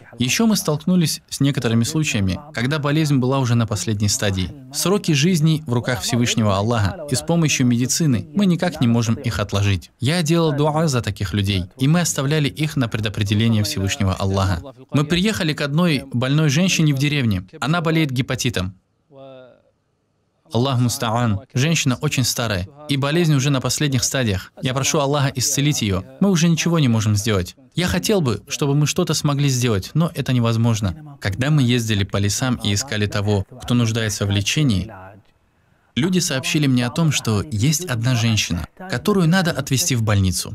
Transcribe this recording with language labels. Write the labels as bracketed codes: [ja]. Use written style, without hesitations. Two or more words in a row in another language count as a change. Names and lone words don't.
[ru] Еще мы столкнулись с некоторыми случаями, когда болезнь была уже на последней стадии. Сроки жизни в руках Всевышнего Аллаха, и с помощью медицины мы никак не можем их отложить. Я делал дуа за таких людей, и мы оставляли их на предопределение Всевышнего Аллаха. Мы приехали к одной больной женщине в деревне. Она болеет гепатитом. [ar] الله المستعان. [ru] Женщина очень старая, и болезнь уже на последних стадиях. Я прошу Аллаха исцелить ее. Мы уже ничего не можем сделать. Я хотел бы, чтобы мы что-то смогли сделать, но это невозможно. Когда мы ездили по лесам и искали того, кто нуждается в лечении, люди сообщили мне о том, что есть одна женщина, которую надо отвезти в больницу.